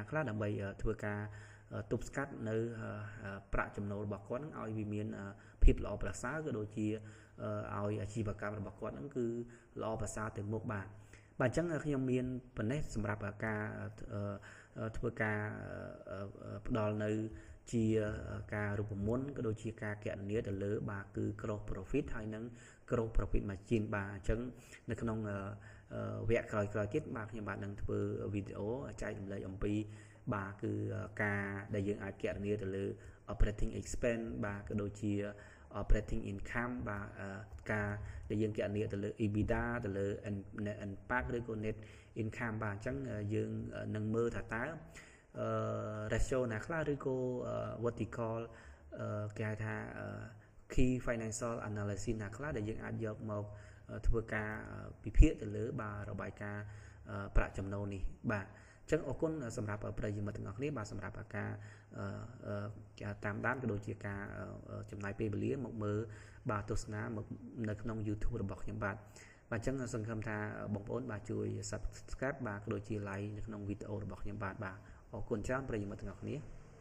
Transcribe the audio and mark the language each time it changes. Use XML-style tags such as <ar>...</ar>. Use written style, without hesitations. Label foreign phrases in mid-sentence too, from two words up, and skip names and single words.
<km>ខ្លះដើម្បីធ្វើការទប់ស្កាត់នៅប្រាក់ចំណូលរបស់គាត់នឹងឲ្យវាមានភាពល្អប្រសើរក៏ដូចជាឲ្យអាជីវកម្មរបស់គាត់នឹងគឺល្អ ប្រសើរទៅមុខបាទអញ្ចឹងខ្ញុំមានប៉ុណ្ណេះសម្រាប់ការធ្វើការផ្ដល់នៅជាការរូបមន្តក៏ដូច ជាការគណនាទៅលើបាទគឺ</km> <en>gross profit</en> <km>ហើយនិង</km> <en>gross profit margin</en> <km>បាទអញ្ចឹងនៅក្នុងវគ្គក្រោយៗទៀតបាទខ្ញុំបាទនឹងធ្វើវីដេអូចែករំលែកអំពីបាទគឺការដែលយើងអាចគណនាទៅលើ</km> <en>operating expense</en> <km>បាទក៏ដូចជា</km> <en>operating income</en> <km>បាទការដែលយើងគណនាទៅលើ EBITDA ទៅលើ NPAT ឬក៏</km> <en>net income</en> <km>បាទអញ្ចឹងយើងនឹងមើលថាតើ ratio ណាខ្លះឬក៏ vertical គេហៅថា</km> <en>key financial analysis</en> <km>ណាខ្លះដែលយើងអាចយកមកធ្វើការ ពិភាក្សាទៅលើបាទរបាយការណ៍ប្រាក់ចំណូលនេះបាទអញ្ចឹងអរគុណសម្រាប់ប្រិយមិត្តទាំងអស់គ្នាបាទសម្រាប់ការតាមដានក៏ដូចជាការចំណាយពេលវេលាមកមើលបាទទស្សនាមកនៅក្នុង YouTube របស់ខ្ញុំបាទអញ្ចឹងសង្ឃឹមថាបងប្អូនបាទជួយ Subscribe បាទក៏ដូចជា Like នៅក្នុងវីដេអូរបស់ខ្ញុំបាទអរគុណច្រើនប្រិយមិត្តទាំងអស់គ្នា</km>